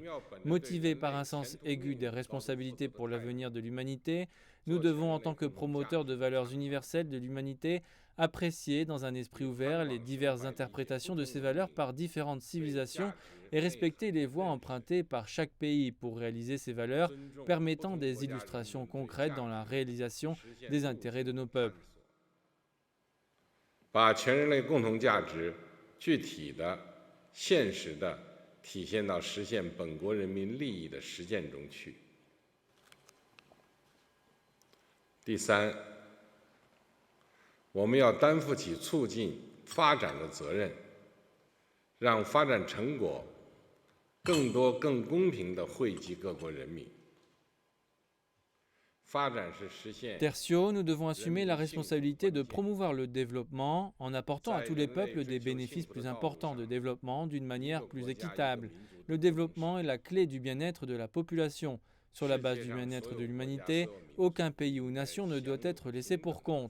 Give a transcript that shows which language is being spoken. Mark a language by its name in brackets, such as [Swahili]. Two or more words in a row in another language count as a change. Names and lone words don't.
[French] Motivés par un sens aigu des responsabilités pour l'avenir de l'humanité, nous devons, en tant que promoteurs de valeurs universelles de l'humanité, apprécier dans un esprit ouvert les diverses interprétations de ces valeurs par différentes civilisations et respecter les voies empruntées par chaque pays pour réaliser ces valeurs, permettant des illustrations concrètes dans la réalisation des intérêts de nos peuples. [Chinese] 把全人类共同价值具体的、现实的体现到实现本国人民利益的实践中去。第三， 我们要担负起促进发展的责任，让发展成果更多、更公平地惠及各国人民。 [French] Tertio, nous devons assumer la responsabilité de promouvoir le développement en apportant à tous les peuples des bénéfices plus importants de développement d'une manière plus équitable. Le développement est la clé du bien-être de la population. Sur la base du bien-être de l'humanité, aucun pays ou nation ne doit être laissé pour compte.